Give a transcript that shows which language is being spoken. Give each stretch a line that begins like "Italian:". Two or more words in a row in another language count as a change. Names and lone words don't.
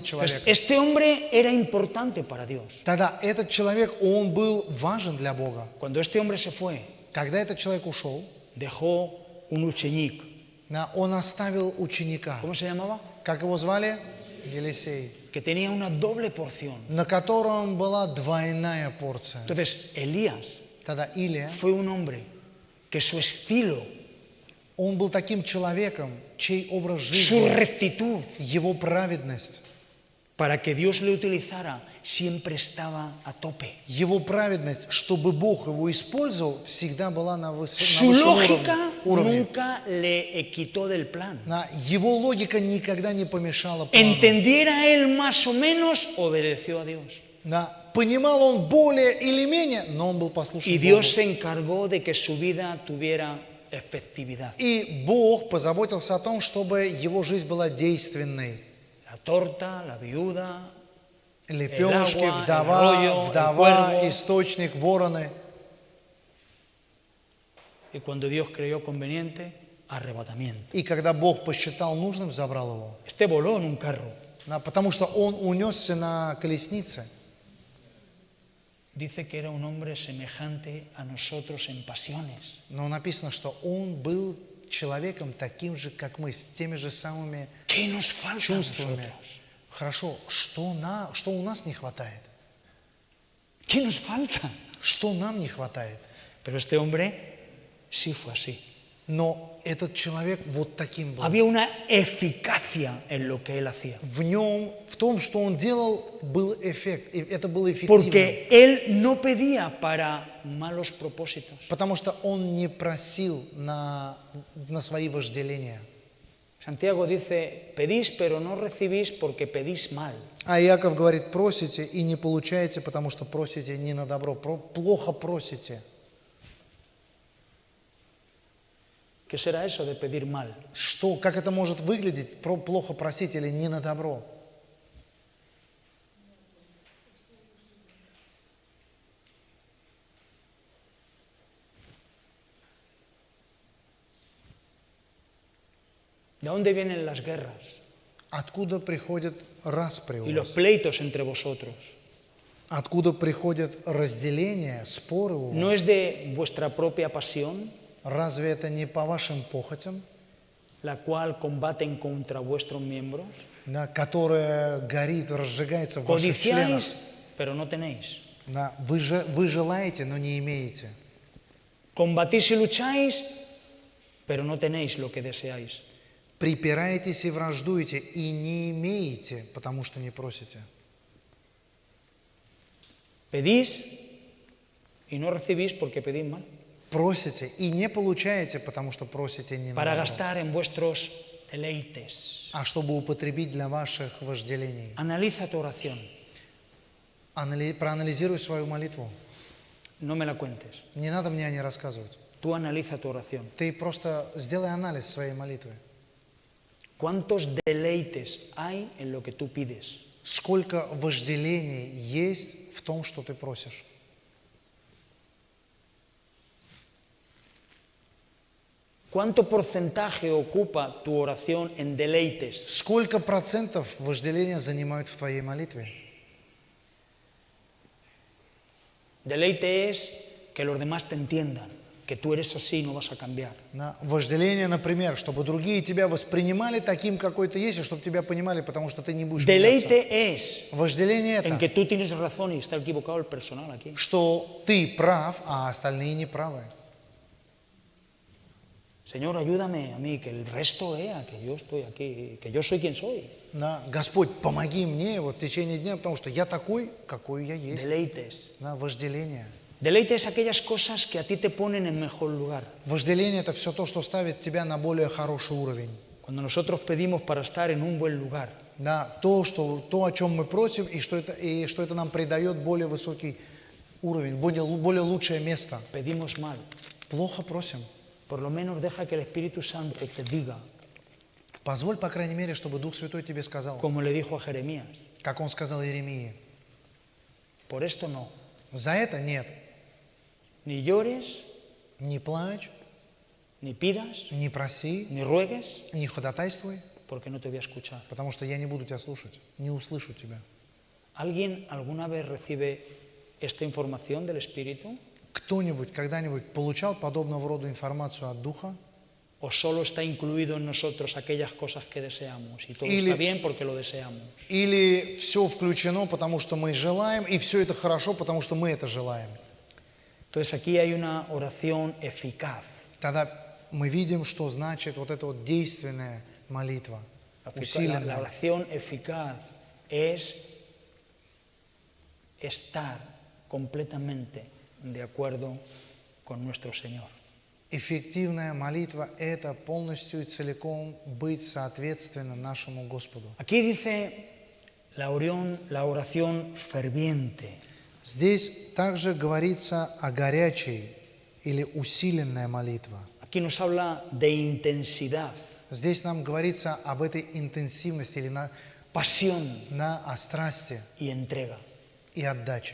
Spanish: Entonces,
Russian: человеком.
Spanish: este hombre era importante para Dios.
Russian: Тогда этот человек, он был важен для Бога.
Spanish: Cuando este hombre se fue,
Russian: Когда этот человек ушел,
Spanish: dejó un ученик.
Russian: да, он оставил ученика.
Spanish: ¿Cómo se llamaba?
Russian: Как его звали? Елисей.
Spanish: Que tenía una doble porción.
Russian: На котором была двойная порция.
Spanish: Entonces, Elías
Russian: Тогда Илия,
Spanish: fue un hombre que su estilo,
Russian: он был таким человеком, чей образ
Spanish: su
Russian: жизни,
Spanish: rectitud,
Russian: его праведность,
Spanish: para que Dios le utilizara, siempre estaba a tope.
Russian: его праведность, чтобы Бог его использовал, всегда была на
Spanish: Su
Russian: высшем
Spanish: lógica
Russian: уровне.
Spanish: nunca le quitó del plan.
Russian: Его логика никогда не помешала плану.
Spanish: Entendiera él más o menos, obedeció a Dios.
Russian: Да, понимал он более или менее, но он был послушен
Spanish: Y
Russian: Богу.
Spanish: Dios se encargó de que su vida tuviera efectividad.
Russian: И Бог позаботился о том, чтобы его жизнь была действенной.
Spanish: La torta, la viuda,
Russian: Лепешки,
Spanish: El agua,
Russian: вдова,
Spanish: el rollo, el cuervo.
Russian: источник, вороны.
Spanish: y cuando Dios creyó conveniente, arrebatamiento.
Russian: И когда Бог посчитал нужным, забрал его.
Spanish: Este voló en un carro.
Russian: Да, потому что он унесся на колеснице.
Spanish: Dice que era un hombre semejante a nosotros en pasiones.
Russian: Но написано, что он был человеком таким же, как мы, с теми же самыми
Spanish: ¿Qué nos falta a
Russian: чувствами.
Spanish: nosotros?
Russian: Хорошо, что у нас не хватает? ¿Qué nos falta? Что нам не хватает? Pero este hombre sí fue así. Но этот человек вот таким был. Había una eficacia en lo que él hacía. В нем, в том, что он делал, был эффект. И это было эффективно.
Spanish: Porque él no pedía para malos propósitos.
Russian: Потому что он не просил на свои вожделения.
Spanish: Santiago dice, pedís pero no recibís porque pedís mal.
Russian: А Иаков говорит, просите и не получаете, потому что просите не на добро, плохо просите.
Spanish: ¿Qué será eso de pedir mal?
Russian: Как это может выглядеть, плохо просить или не на добро?
Spanish: ¿De dónde vienen las guerras?
Russian: Откуда приходят распри
Spanish: Y
Russian: у
Spanish: los
Russian: вас?
Spanish: pleitos entre vosotros.
Russian: Откуда приходят разделения, споры у
Spanish: ¿No
Russian: вас?
Spanish: es de vuestra propia pasión,
Russian: Разве это не по вашим похотям,
Spanish: la cual combaten contra vuestros miembros?
Russian: да, которая горит, разжигается в ваших членах?
Spanish: Codiciáis, pero no tenéis.
Russian: Да, вы желаете, но не имеете.
Spanish: Combatís y lucháis, pero no tenéis lo que deseáis.
Russian: Припираетесь и враждуете, и не имеете, потому что не просите.
Spanish: Pedís y no recibís porque pedís mal.
Russian: Просите и не получаете, потому что просите не на
Spanish: Para
Russian: добро,
Spanish: gastar en vuestros deleites.
Russian: а чтобы употребить для ваших вожделений.
Spanish: Analiza tu oración.
Russian: Проанализируй свою молитву.
Spanish: No me la cuentes.
Russian: Не надо мне о ней рассказывать.
Spanish: Tú analiza tu oración.
Russian: Ты просто сделай анализ своей молитвы.
Spanish: ¿Cuántos deleites hay en lo que tú pides?
Russian: Сколько вожделений есть в том, что ты просишь?
Spanish: ¿Cuánto porcentaje ocupa tu oración en deleites?
Russian: Сколько процентов вожделения занимают в твоей молитве?
Spanish: Deleite es que los demás te entiendan, que tú eres así y no vas a cambiar.
Russian: Вожделение, например, чтобы другие тебя воспринимали таким, какой ты есть, и чтобы тебя понимали, потому что ты не будешь меняться.
Spanish: Deleite es
Russian: Вожделение
Spanish: en que
Russian: это,
Spanish: tú tienes razón y está equivocado el personal aquí.
Russian: что ты прав, а остальные не правы.
Spanish: Señor, ayúdame a mí, que el resto vea que yo estoy aquí, que yo soy quien soy.
Russian: Господь, помоги мне вот в течение дня, потому что я такой, какой я есть.
Spanish: Deleites.
Russian: Вожделение.
Spanish: Deleite es aquellas cosas que a ti te ponen en mejor lugar.
Russian: Вожделение это все то, что ставит тебя на более хороший уровень.
Spanish: Cuando nosotros pedimos para estar en un buen lugar.
Russian: То, о чем мы просим, и что это нам придает более высокий уровень, более лучшее место.
Spanish: Pedimos mal.
Russian: Плохо просим.
Spanish: Por lo menos deja que el Espíritu Santo te diga,
Russian: Позволь, по крайней мере, чтобы Дух Святой тебе сказал,
Spanish: como le dijo a Jeremías,
Russian: как он сказал Иеремии.
Spanish: por esto no.
Russian: За это нет.
Spanish: Ni llores,
Russian: Не плачь,
Spanish: ni pidas,
Russian: не проси,
Spanish: ni ruegues,
Russian: не ходатайствуй,
Spanish: porque no te voy a escuchar.
Russian: потому что я не буду тебя слушать, не услышу тебя.
Spanish: ¿Alguien alguna vez recibe esta información del Espíritu?
Russian: Кто-нибудь когда-нибудь получал подобного рода информацию от Духа?
Spanish: ¿O solo está incluido en nosotros aquellas cosas que deseamos? Y todo
Russian: Или-
Spanish: está bien porque lo deseamos.
Russian: Или все включено, потому что мы желаем, и все это хорошо, потому что мы это желаем?
Spanish: Entonces aquí hay una oración eficaz.
Russian: Тогда мы видим, что значит вот эта вот действенная молитва,
Spanish: La
Russian: усиленная.
Spanish: oración eficaz es estar completamente de acuerdo con nuestro Señor.
Russian: Эффективная молитва – это полностью и целиком быть соответственно нашему Господу.
Spanish: Aquí dice la oración ferviente.
Russian: Здесь также говорится о горячей или усиленная молитва.
Spanish: Aquí nos habla de intensidad,
Russian: Здесь нам говорится об этой интенсивности или
Spanish: pasión
Russian: о страсти
Spanish: y entrega.
Russian: и отдаче.